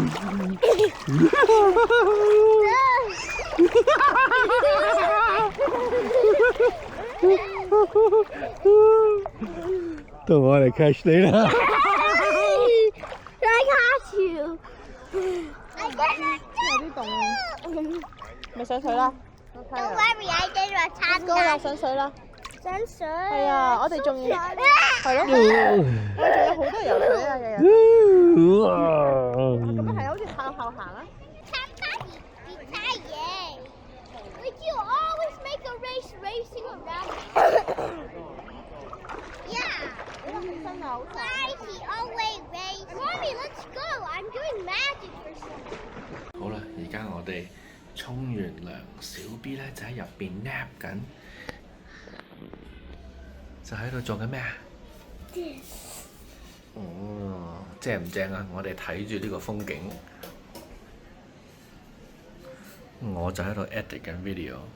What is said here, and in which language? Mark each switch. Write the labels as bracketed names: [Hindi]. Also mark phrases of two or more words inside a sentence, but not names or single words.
[Cantonese] 到我嚟 catch 你啦！ [English] I catch you. [Cantonese] 有啲凍啊！咪上水啦！ [English] Don't worry, I did a time. [Cantonese] 高啦，上水啦！上水。係啊，我哋仲係咯，我哋仲有好多游水啊，日日。咁係好似靠後行啊！ [English] race racing around. Yeah. Why he always race? Mommy, let's go. I'm doing magic for some. [Cantonese] 好啦，而家我哋沖完涼，小 B 咧就喺入邊 nap 緊，就喺度做緊咩啊？ [English] This. [Cantonese] 哦，正唔正啊？我哋睇住呢個風景，我就喺度 edit 緊 video。